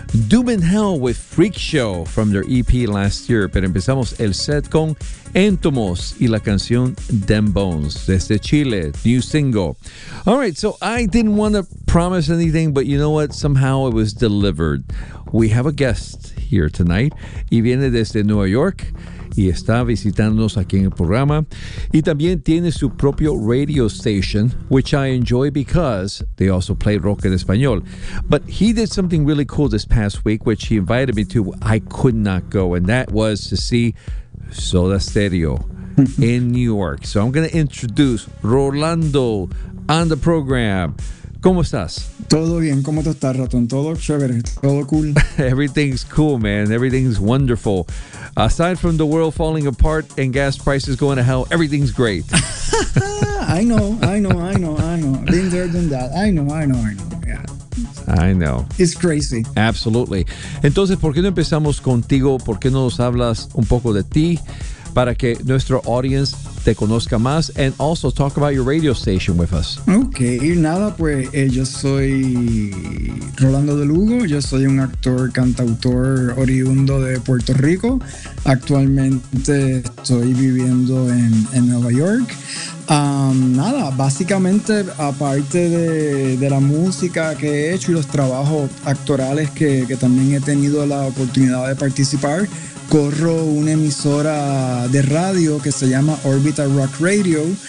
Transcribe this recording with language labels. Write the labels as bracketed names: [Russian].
[English] Doom in Hell with Freak Show from their EP last year. [Spanish] Pero empezamos el set con Entomos y la canción Dem Bones desde Chile, [English] new single. All right, so I didn't want to promise anything, but you know what? Somehow it was delivered. We have a guest here tonight. [Spanish] Y viene desde Nueva York y está visitándonos aquí en el programa. Y también tiene su propio [English] radio station, which I enjoy because they also play rock en español. But he did something really cool this past week, which he invited me to. I could not go, and that was to see Soda Stereo in New York. So I'm going to introduce Rolando on the program. [Spanish] ¿Cómo estás? Todo bien. ¿Cómo te estás, Ratón? Todo chévere. Todo cool. [English] Everything's cool, man. Everything's wonderful. Aside from the world falling apart and gas prices going to hell, everything's great. I know. Been there, done that. I know. Yeah. I know. It's crazy. Absolutely. [Spanish] Entonces, ¿por qué no empezamos contigo? ¿Por qué no nos hablas un poco de ti? Para que nuestro audience te conozca más, [English] and also talk about your radio station with us. [Spanish] Okay, y nada, pues yo soy Rolando de Lugo, yo soy un actor, cantautor oriundo de Puerto Rico. Actualmente estoy viviendo en Nueva York. Nada, básicamente, aparte de la música que he hecho y los trabajos actorales que también he tenido la oportunidad de participar, corro una emisora de radio que se llama Orbital Rock Radio.